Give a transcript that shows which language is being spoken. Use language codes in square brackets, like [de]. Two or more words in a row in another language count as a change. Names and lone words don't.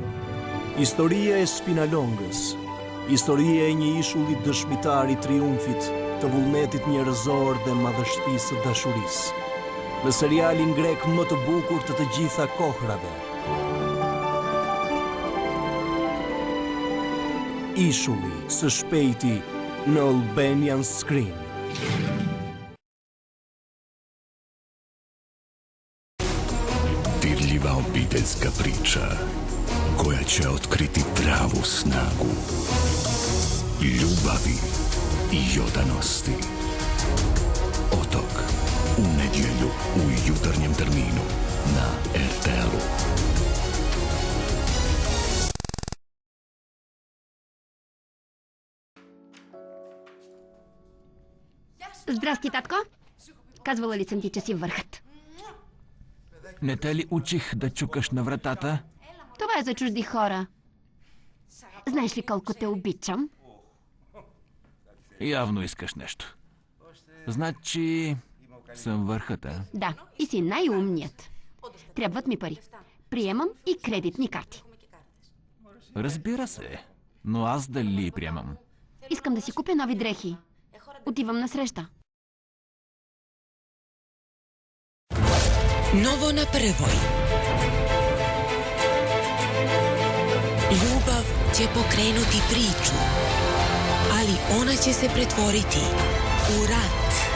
[sq] Historia e Spinalongës, historia e një ishulli dëshmitar i triumfit të vullnetit njerëzor dhe madhështisë së dashurisë. Në serialin grek më të bukur të gjitha kohrave. Ishulli së shpejti në Albanian Screen. [hr] Dirljiva obiteljska priča koja će otkriti pravu snagu ljubavi i odanosti. Otok u nedjelju u jutarnjem terminu na RTL-u. [bg] Здрасти, татко. Казвала ли съм ти, че си върхът? Не те ли учих да чукаш на вратата? Това е за чужди хора. Знаеш ли колко те обичам? Явно искаш нещо. Значи съм върхът, а? Да, и си най-умният. Трябват ми пари. Приемам и кредитни карти. Разбира се, но аз дали приемам? Искам да си купя нови дрехи. Отивам на среща. [sr] Novo na prvoj. Ljubav će pokrenuti priču, ali ona će se pretvoriti u rat.